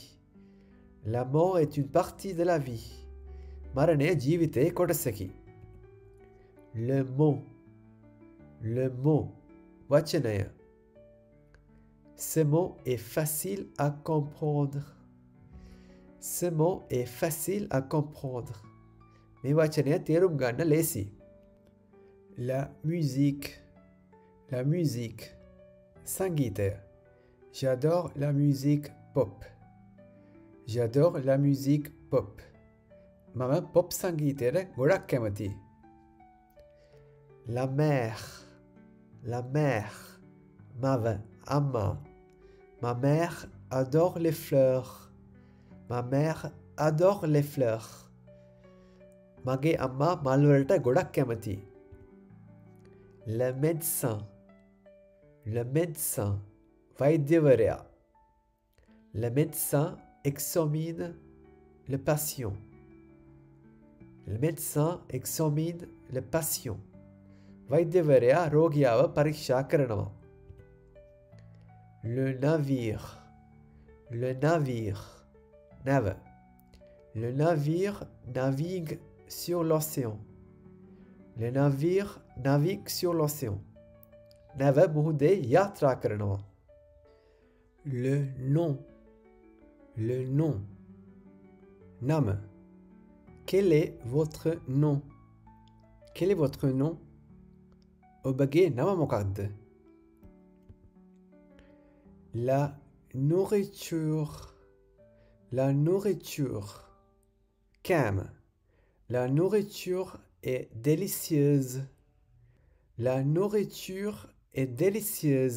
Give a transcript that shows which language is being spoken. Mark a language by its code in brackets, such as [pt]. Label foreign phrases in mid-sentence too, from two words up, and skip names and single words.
[fr] La mort est une partie de la vie. [si] මරණය ජීවිතයේ කොටසකි. [fr] Le mot. Le mot. වචනය. Ce mot est facile à comprendre. Ce mot est facile à comprendre. [si] මේ වචනය තේරුම් ගන්න ලේසි. [fr] La musique. La musique. සංගීතය. J'adore la musique pop. J'adore la musique pop. [si] මම pop සංගීතයට ගොඩක් කැමතියි. [fr] La mère. La mère. [si] මව අම්මා. [fr] Ma mère adore les fleurs. Ma mère adore les fleurs. [si] මගේ අම්මා මල් වලට ගොඩක් කැමතියි. [fr] Le médecin. Le médecin. [si] වෛද්‍යවරයා. [fr] Le médecin examine le patient. Le médecin examine le patient. [si] වෛද්‍යවරයා රෝගියාව පරීක්ෂා කරනවා. [fr] Le navire. Le navire. [si] නැව. [fr] Le navire navigue sur l'océan. Le navire navigue sur l'océan. [si] නැව මුහුදේ යාත්‍රා කරනවා. [fr] Le nom. Le nom. නම. Quel est votre nom? Quel est votre nom? [si] ඔබගේ නම මොකක්ද? [fr] La nourriture. La nourriture. Cam. La nourriture est délicieuse. La nourriture est délicieuse.